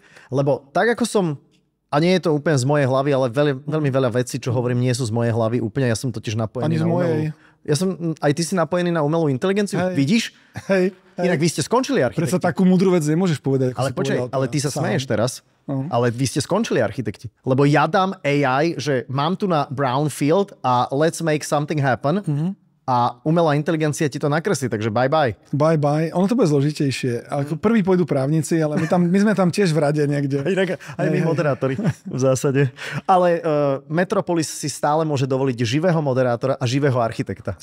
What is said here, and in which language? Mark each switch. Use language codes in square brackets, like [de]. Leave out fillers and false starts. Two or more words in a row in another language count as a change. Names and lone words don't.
[sk] Lebo tak ako som, a nie je to úplne z mojej hlavy, ale veľmi veľa vecí, čo hovorím, nie sú z mojej hlavy úplne, ja som totiž napojený na umelú. Aj ty si napojený na umelú inteligenciu, vidíš? Hej. Inak vy ste skončili architekti. Predsa takú múdru vec nemôžeš povedať. Ale počkaj, ale ty sa smeješ teraz. Ale vy ste skončili architekti. Lebo ja dám AI, že mám tu na brownfield a [en] let's make something happen. [sk] A umelá inteligencia ti to nakreslí, takže [en] bye bye. Bye bye. [sk] Ono to bude zložitejšie. Ako prvý pôjdu právnici, ale my sme tam tiež v rade niekde. Aj my moderátori v zásade. Ale Metropolis si stále môže dovoliť živého moderátora a živého architekta.